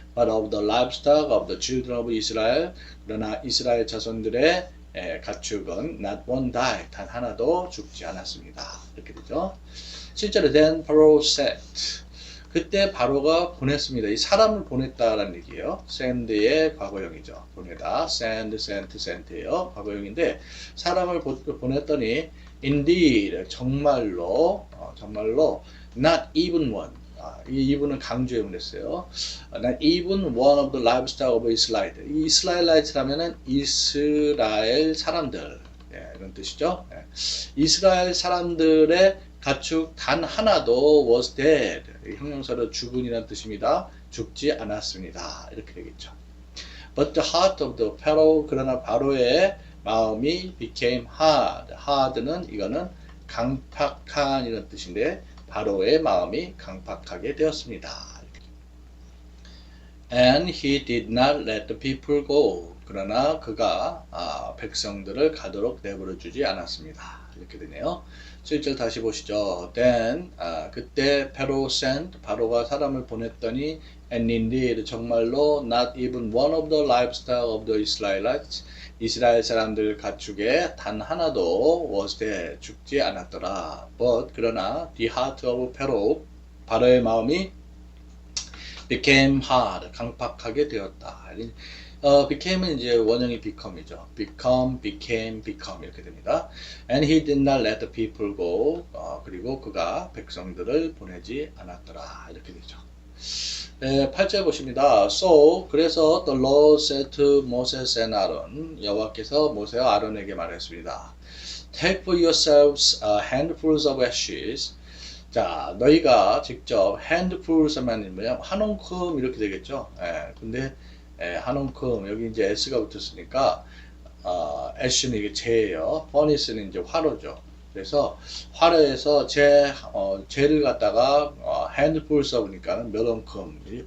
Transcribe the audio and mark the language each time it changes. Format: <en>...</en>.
<en>But of the livestock of the children of Israel</en> <ko>그러나 이스라엘 자손들의 가축은</ko> <en>not one die</en> <ko>단 하나도 죽지 않았습니다. 이렇게 되죠. 7절에</ko> <en>then Pharaoh sent</en> <ko>그때 바로가 보냈습니다. 이 사람을 보냈다라는 얘기예요. send의 과거형이죠. 보내다. send, sent, sent예요. 과거형인데 사람을 보냈더니 indeed 정말로</ko> <en>not even one</en> <ko>이 even은 강조형을 했어요.</ko> <en>not even one of the livestock of Israel.</en> <ko>이 이스라엘라이트라면은 이스라엘 사람들 이런 뜻이죠. 이스라엘 사람들의 가축 단 하나도 was dead. 형용사로 죽은이라는 뜻입니다. 죽지 않았습니다. 이렇게 되겠죠.</ko> <en>But the heart of the Pharaoh</en> <ko>그러나 바로의 마음이</ko> <en>became hard.</en> <ko>hard는 이거는 강팍한 이런 뜻인데 바로의 마음이 강팍하게 되었습니다.</ko> <en>And he did not let the people go.</en> <ko>그러나 그가 백성들을 가도록 내버려 주지 않았습니다. 이렇게 되네요. 7절 다시 보시죠.</ko> <en>Then 그때 Pharaoh sent 바로가 사람을 보냈더니 and indeed 정말로 not even one of the livestock of the Israelites</en> <ko>이스라엘 사람들 가축에 단 하나도</ko> <en>was dead</en> <ko>죽지 않았더라.</ko> <en>But 그러나 the heart of Pharaoh</en> <ko>바로의 마음이</ko> <en>became hard</en> <ko>강팍하게 되었다. became은 이제 원형이 become이죠.</ko> <en>become, became, become</en> <ko>이렇게 됩니다.</ko> <en>And he did not let the people go.</en> <ko>그리고 그가 백성들을 보내지 않았더라. 이렇게 되죠. 네, 8절 보십니다.</ko> <en>So, 그래서 the Lord said to Moses and Aaron,</en> <ko>여호와께서 모세와 아론에게 말했습니다.</ko> <en>Take for yourselves handfuls of ashes.</en> <ko>자, 너희가 직접 handfuls 하면 뭐냐? 한 움큼 이렇게 되겠죠. 근데 한 움큼 여기 이제 s가 붙었으니까 ash는 이게 재예요. furnace는 이제 화로죠. 그래서 화로에서 재를 갖다가 핸드풀 써보니까 몇 옹큼.</ko>